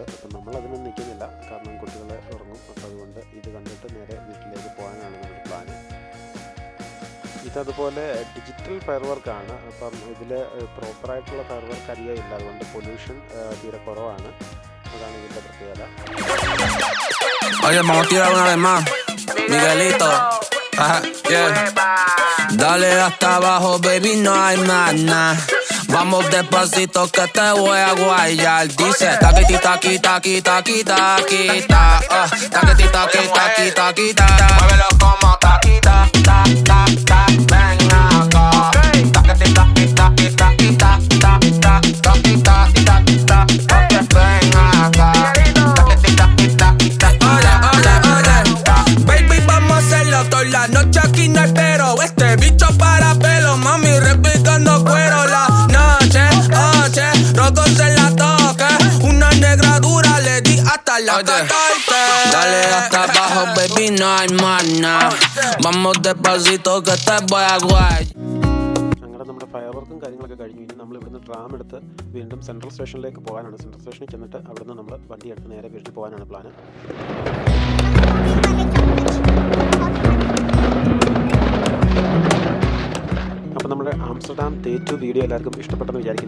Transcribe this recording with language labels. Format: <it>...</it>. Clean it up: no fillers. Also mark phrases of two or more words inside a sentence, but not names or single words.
<ml>അപ്പം നമ്മളതിനൊന്നും നിൽക്കുന്നില്ല, കാരണം കുട്ടികളെ ഉറങ്ങും. അപ്പോൾ അതുകൊണ്ട് ഇത് കണ്ടിട്ട് നേരെ വീട്ടിലേക്ക് പോകാനാണ് നമ്മുടെ പ്ലാൻ. പക്ഷെ അതുപോലെ</ml> <en>digital firework.</en> <ml>അപ്പം ഇതിൽ പ്രോപ്പറായിട്ടുള്ള</ml> <en>fire work</en> <ml>അധികം ഇല്ല, അതുകൊണ്ട് പൊല്യൂഷൻ തീരെ കുറവാണ്. അതാണ് ഇതിൻ്റെ പ്രത്യേകത.</ml> <es>Oye, vamos a tirar una vez más. Miguelito. Yeah. Dale hasta abajo, baby, no hay más nada. Vamos despacito que te voy a guayar. Dice taquiti taqui taqui taqui taqui ta. Taquiti taqui taqui taqui ta. Muévelo como taquita ta ta ta. Ven acá. Taquiti taqui taqui taqui ta ta ta. Taqui taqui taqui ta. Ven acá. Taquiti taqui taqui taqui. Oye, baby, vamos a hacerlo toda la noche aquí no hay pero. Este bicho para pelo, mami, repicando cuero la noche, rotos en la toque, una negra dura le di hasta la 14. Dale hasta abajo, baby, no hay más nada. Vamos despacito que te voy a guay.</es> <ml>അങ്ങനെ നമ്മുടെ</ml> <en>fire work</en> <ml>കാര്യങ്ങളൊക്കെ കഴിഞ്ഞു. ഇനി നമ്മൾ ഇവിടുന്ന് ട്രാം എടുത്ത് വീണ്ടും</ml> <en>central station</en> <ml>പോകാനാണ്.</ml> <en>central station</en> <ml>ചെന്നിട്ട് അവിടുന്ന് നമ്മൾ വണ്ടി എടുത്ത് നേരെ വീട്ടിൽ പോകാനാണ് പ്ലാൻ. അപ്പോൾ നമ്മുടെ</ml> <en>Amsterdam day 2 video</en> <ml>എല്ലാവർക്കും ഇഷ്ടപ്പെട്ടെന്ന് വിചാരിക്കുന്നു.</ml>